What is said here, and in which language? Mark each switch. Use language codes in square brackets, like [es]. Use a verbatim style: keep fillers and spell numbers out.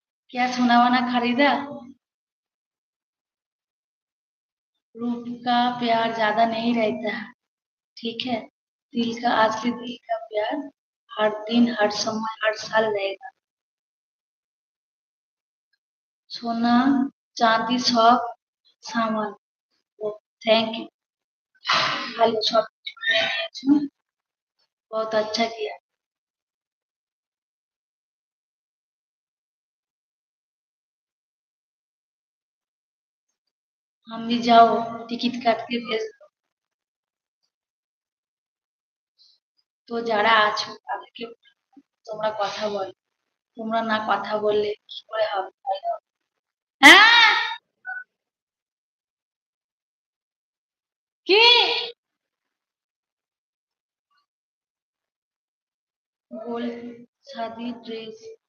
[hi] क्या सोना वना खरीदा? रूप का प्यार ज्यादा नहीं रहता है, ठीक है। दिल का, असली दिल का प्यार हर दिन, हर समय, हर साल रहेगा। सोना चांदी सब सामान, थैंक यू, [bn] ভালো সব কিছু নিয়ে নিয়েছো, [hi] বহুত আচ্ছা কিয়া। हम भी जाओ, टिकट काट के भेज दो। [bn] তো যারা আছো তাদেরকে তোমরা কথা বলো, তোমরা না কথা বললে কি করে হবে? তাই না? হ্যাঁ কি গোল শাদি ড্রেস